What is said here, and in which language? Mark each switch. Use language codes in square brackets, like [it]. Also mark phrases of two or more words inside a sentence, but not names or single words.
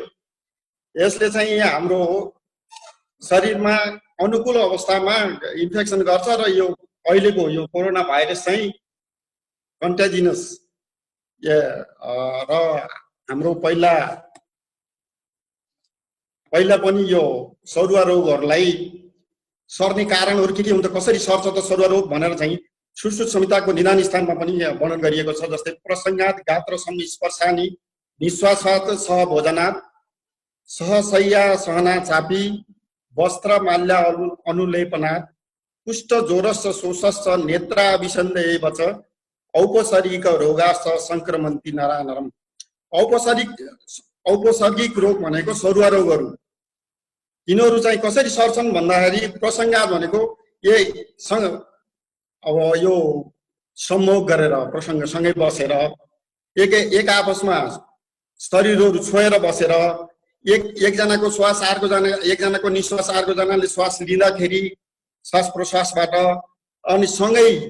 [ne] यसले चाहिँ हाम्रो शरीरमा अनुकूल अवस्थामा इन्फेक्सन गर्छ र यो अहिलेको यो कोरोना भाइरस चाहिँ कन्टेजिनस र हाम्रो पहिला पनि यो सरुवा रोगहरूलाई सर्ने कारणहरू के हुन्छ, कसरी सर्छ त सरुवा रोग भनेर चाहिँ सुश्रुत संहिताको निदान स्थानमा पनि वर्णन गरिएको छ। [sa] जस्तै प्रसंगात गात्र संस्पर्शानि निश्वासात सह भोजनात् सहशय्या सहना चापी वस्त्र माल्य अनुलेपनात् कुष्ठ ज्वरश्च शोषश्च नेत्राभिसन्देव च औपसर्गिक रोगाश्च संक्रमन्ति नरानरम। [ne] औपसर्गिक रोग भनेको सरुवा रोगहरू, यिनीहरू चाहिँ कसरी सर्छन् भन्दाखेरि प्रसंगात भनेको अब यो सम्मोह गरेर प्रसंगसँगै बसेर एक आपसमा शरीरहरू छोएर बसेर एकजनाको श्वास एकजनाको निश्वास अर्कोजनाले श्वास लिँदाखेरि श्वास प्रश्वासबाट अनि सँगै